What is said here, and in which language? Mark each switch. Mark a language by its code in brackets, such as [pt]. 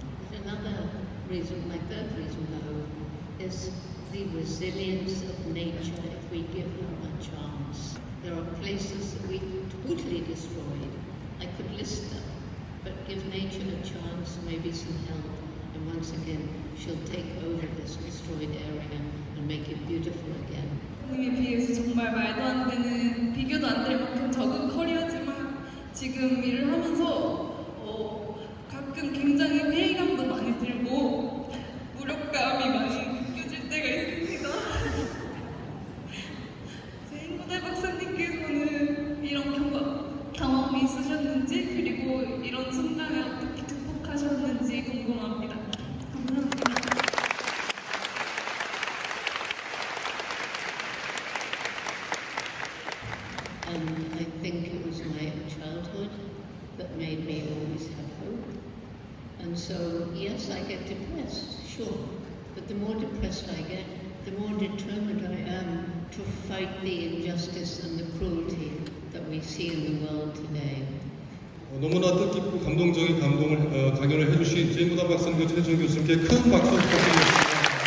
[en] There's another reason, my third reason for hope, is the resilience of nature if we give her a chance. There are places that we totally destroyed. I could list them, but give nature a chance, maybe some help, and once again, she'll take over this destroyed area and make it beautiful again. [ko] 에 비해서 정말 말도 안 되는, 비교도 안 될 만큼 적은 커리어지만 지금 일을 하면서 가끔 굉장히 회의감도 많이 들고 무력감이 많이 느껴질 때가 있습니다. 제인 고달 박사님께서는 이런 경험이 있으셨는지, 그리고 이런 순간을 어떻게 극복하셨는지 궁금합니다. 감사합니다. [en] I think it was my childhood that made me always have hope. And so, yes, I get depressed, sure. But the more depressed I get, the more determined I am to fight the injustice and the cruelty that we see in the world today. [ko] 너무나 뜻깊고 감동적인 강연을 해주신 제인 고달 박사님과 최정 교수님께 큰 박수 부탁드리겠습니다.